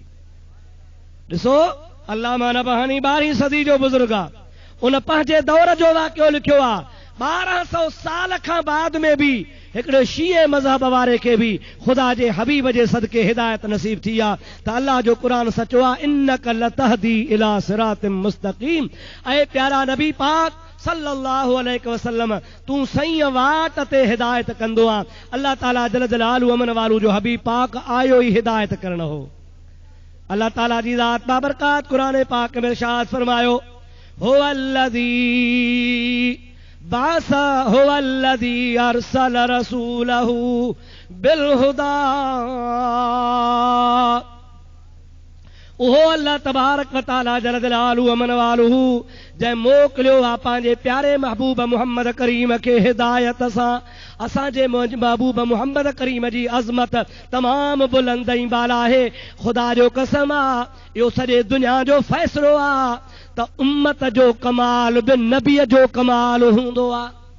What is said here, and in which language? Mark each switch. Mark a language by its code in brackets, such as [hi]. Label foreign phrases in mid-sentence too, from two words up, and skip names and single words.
[sd] ॾिसो अल्लामा नबहानी 12वीं सदी जो बुज़ुर्ग आहे, उन पंहिंजे दौर जो वाक़ियो लिखियो आहे। 1200 साल खां बाद में बि हिकिड़े शीए मज़हब वारे खे बि ख़ुदा जे हबीब जे सदके हिदायत नसीब थी आहे त अल्लाह जो क़ुरान सचो आहे, [ar] إنك لتهدي إلى صراط مستقيم. [sd] ऐं प्यारा नबी पाक [ar] صلى الله عليه وسلم [sd] तूं सही वाट ते हिदायत कंदो आहे। अल्लाह ताला [ar] جل جلاله [sd] अमन वालू जो हबीब पाक आयो ई हिदायत करण हो। अल्लाह ताला जी ज़ात बाबरकात कुरान पाक में इरशाद फरमायो, [ar] هو الذي بعث هو الذي أرسل رسوله بالهدى. [sd] ओहो [ar] الله تبارك وتعالى جل جلاله [sd] अमन वालू जंहिं मोकिलियो आहे पंहिंजे प्यारे महबूब मुहम्मद करीम खे हिदायत सां। असांजे महबूब मुहम्मद करीम जी अज़मत तमाम बुलंद ऐं बाला आहे। ख़ुदा जो कसम आहे, इहो सॼे दुनिया जो फ़ैसिलो आहे त उम्मत जो कमाल बि नबीअ जो कमाल हूंदो आहे।